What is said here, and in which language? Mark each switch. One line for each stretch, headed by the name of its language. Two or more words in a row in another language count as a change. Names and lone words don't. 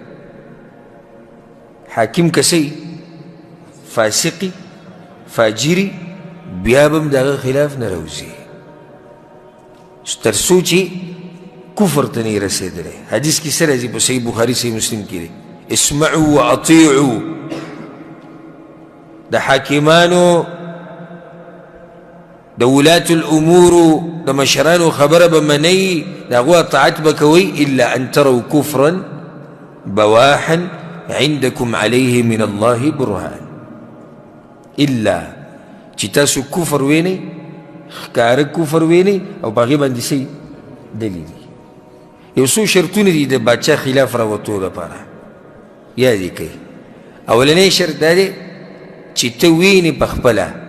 Pashto: حاکم که څه فاسقي فاجري، بیا به هم د هغه خلاف نه راوځي تر څو چې کفر ته نه رسېدلی. حدیث کې څه راځي په صحیح بخاري صحیح مسلم کې دی،
Arabic: اسمعوا واطیعوا.
Pashto: د حاکمانو، د
Arabic: ولات الامور،
Pashto: د مشرانو خبره به منئ، د هغو اطاعت به کوئ،
Arabic: الا ان تروا کفرا بواحا عندكم عليه من الله برهان
Pashto: الا چې تاسو کفر وینئ ښکاره کفر وینئ او په هغې باندې څه دلیل یو څو شرطونه دي د باچا خلاف راوتو دپاره یاد یې کوي اولنی شرط دا دی چې ته وینې په خپله